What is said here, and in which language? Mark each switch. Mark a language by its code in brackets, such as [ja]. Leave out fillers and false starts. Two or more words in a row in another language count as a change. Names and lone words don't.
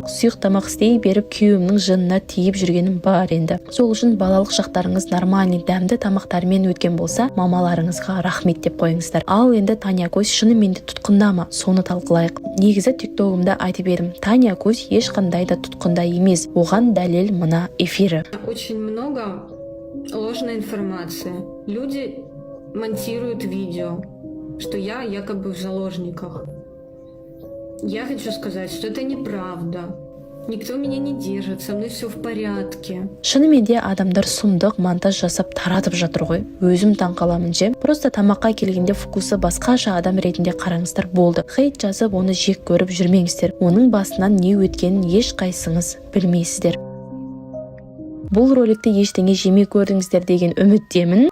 [kk] Сұйық тамақ істей беріп күйеуімнің жынына тиіп жүргенім бар енді. Сол үшін балалық шақтарыңыз нормальный, дәмді тамақтармен өткен болса, мамаларыңызға рахмет деп қойыңыздар. Ал енді Таня Кош шынымен де тұтқында ма? Соны талқылайық. Негізі тиктогымда айтып едім, Таня Кош ешқандай да тұтқында емес. Оған дәлел мына эфирі. [ru] Очень много ложной информации. Люди монтируют видео, что я якобы в заложниках. Я хочу сказать, что это неправда. Никто меня не держит, со мной все в порядке. [kk] Шынымен де адамдар сұмдық монтаж жасап таратып жатыр ғой. Өзім таңқаламын же. Просто тамаққа келгенде фокусы басқаша адам ретінде қараңыздар болды. Хейт жазып оны жек көріп жүрмеңіздер. Оның басынан не өткенін ешқайсыңыз білмейсіздер. Бұл роликті ештеңе жемей көрдіңіздер деген үміттемін.